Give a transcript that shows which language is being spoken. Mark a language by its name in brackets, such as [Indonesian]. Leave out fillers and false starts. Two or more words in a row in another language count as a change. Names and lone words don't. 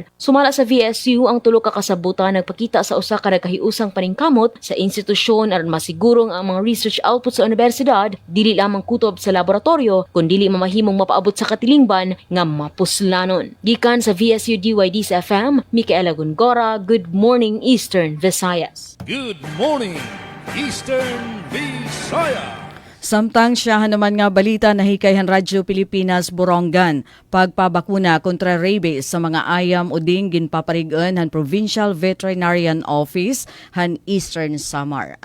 [Cebuano] Sumala sa VSU ang tulo ka kasabutan nagpakita sa usa ka nagkahiusang paningkamot sa institusyon aron masigurong ang mga research output sa universidad dili lamang kutob sa laboratorio kundi mamahimong mapaabot sa katilingban nga mapuslanon. Gikan sa VSU DYD sa FM, Micaela Gungora, [English] Good Morning Eastern Visayas. Good morning, Eastern Visayas. [Waray] Samtang siya naman nga balita na hikayhan Radyo Pilipinas Borongan, pagpabakuna kontra rabies sa mga ayam o ding ginpaparigan han Provincial Veterinarian Office han Eastern Samar.